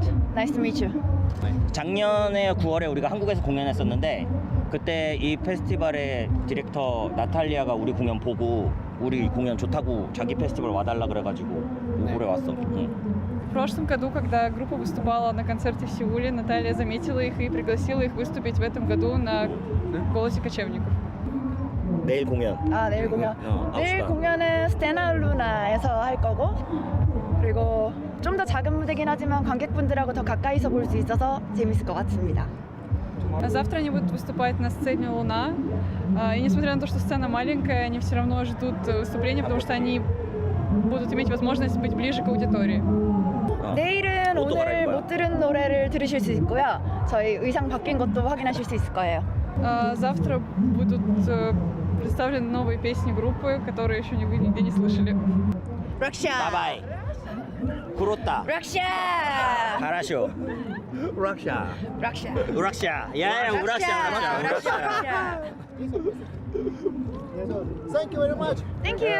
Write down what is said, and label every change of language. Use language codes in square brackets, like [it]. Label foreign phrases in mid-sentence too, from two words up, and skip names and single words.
[en] Nice to meet you. [ko] 작년에 9월에 우리가 한국에서 공연했었는데 그때 이 페스티벌의 디렉터 나탈리아가 우리 공연 보고 우리 공연 좋다고 자기 페스티벌 와달라 그래가지고 올해 왔어. [ru] В прошлом году, когда группа выступала на концерте в Сеуле, Наталья заметила их и пригласила их выступить в этом году на «Голосе кочевников». [ko] 내일 공연. 아, 내일 공연. 내일 공연은 스테나 루나에서 할 거고, 그리고 좀 더 작은 무대긴 하지만 관객분들하고 더 가까이서 볼 수 있어서 재밌을 것 같습니다. [ru] Завтра они будут выступать на сцене «Луна». И несмотря на то, что сцена маленькая, они все равно ждут выступления, потому что они будут иметь возможность быть ближе к аудитории. [ko] 내일은 오늘 못 들은 노래를 들으실 수 있고요. 저희 의상 바뀐 것도 확인하실 수 있을 거예요. [ru] Завтра будут представлены новые песни группы, которые еще вы нигде не слышали. 락샤. 바바이. 구로타. 락샤. 가라쇼. 우락샤. 락샤. 우락샤. 야, 우락샤. [en] Thank you very much. Thank you.